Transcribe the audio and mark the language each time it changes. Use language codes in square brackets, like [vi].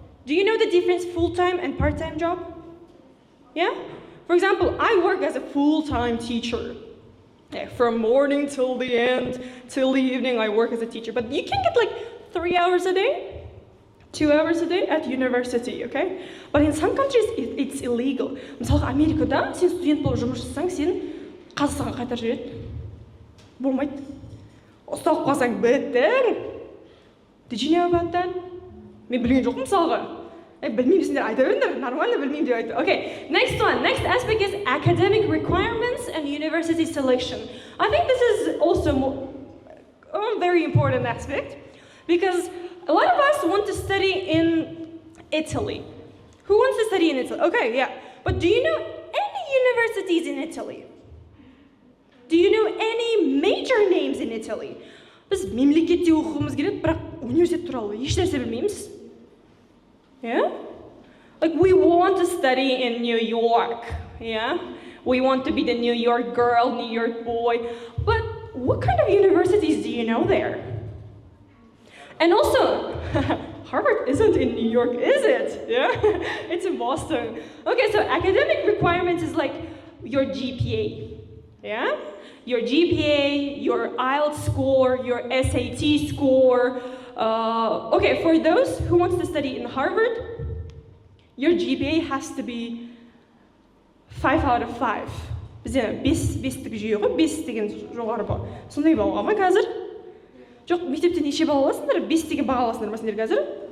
[en] Do you know the difference full-time and part-time job? Yeah? For example, I work as a full-time teacher. Yeah, from morning till the end, till the evening, I work as a teacher. But you can get like 3 hours a day, 2 hours a day at university, okay? But in some countries, it's illegal. [kk] Мысалы, Америкада сен студент болып жұмыс жасасаң, сен Қазақстанға қайтарып жібереді. Болмайды. Ұсталып қалсаң, біттің. [en] Did you know about that? [kk] Мен білген жоқпын мысалға. Білмеймісіңдер, айта беріңдер, нормально білмеймін деп айтты. [en] Okay, next one. Next aspect is academic requirements and university selection. I think this is also a very important aspect because a lot of us want to study in Italy. Who wants to study in Italy? Okay, yeah. But do you know any universities in Italy? Do you know any major names in Italy? [kk] Біз мемлекетте оқуымыз келеді, бірақ университет туралы еш нәрсе білмейміз. [en] Yeah? Like we want to study in New York, yeah? We want to be the New York girl, New York boy. But what kind of universities do you know there? And also, Harvard isn't in New York, is it? Yeah? It's in Boston. Okay, so academic requirements is like your GPA, yeah? Your GPA, your IELTS score, your SAT score. Okay, for those who wants to study in Harvard, your GPA has to be 5 out of 5. [kk] Бізде 5-тік жүйе ғой, 5 деген жоғары ба. Сондай балға ма қазір? Жоқ, мектепте неше бал аласыңдар? 5 деген баға аласыңдар ма сендер қазір?